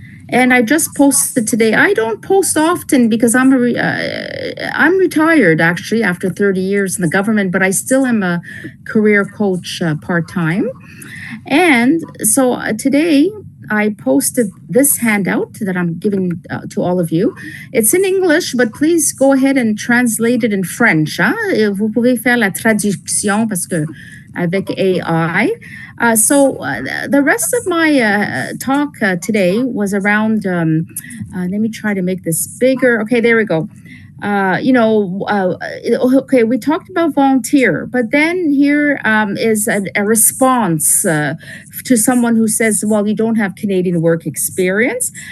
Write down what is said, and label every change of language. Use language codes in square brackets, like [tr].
[en] And I just posted today. I don't post often because I'm retired actually after 30 years in the government, but I still am a career coach part-time. And so today I posted this handout that I'm giving to all of you. It's in English, but please go ahead and translate it in French. [fr] Vous pouvez faire la traduction parce que avec AI. [en] So the rest of my talk today was around, let me try to make this bigger. Okay, there we go. Okay, we talked about volunteer, but then here is a response to someone who says, well, you don't have Canadian work experience.